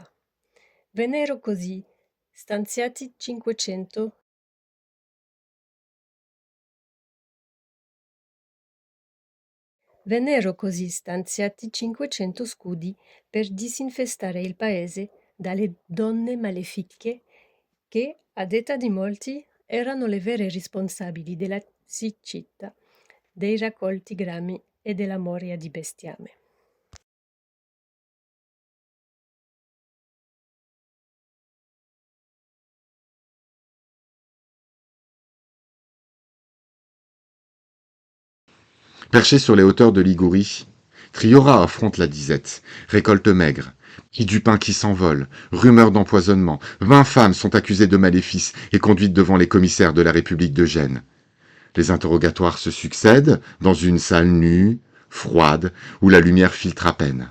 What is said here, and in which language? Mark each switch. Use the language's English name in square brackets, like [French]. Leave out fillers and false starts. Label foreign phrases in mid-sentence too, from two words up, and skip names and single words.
[Italian] Vennero così stanziati 500 scudi per disinfestare il paese dalle donne malefiche che, a detta di molti, erano le vere responsabili della siccità, dei raccolti grami e della moria di bestiame. [French] Perché sur les hauteurs de Ligurie, Triora affronte la disette, récolte maigre, prix du pain qui s'envole, rumeurs d'empoisonnement, 20 femmes sont accusées de maléfices et conduites devant les commissaires de la République de Gênes. Les interrogatoires se succèdent dans une salle nue, froide, où la lumière filtre à peine.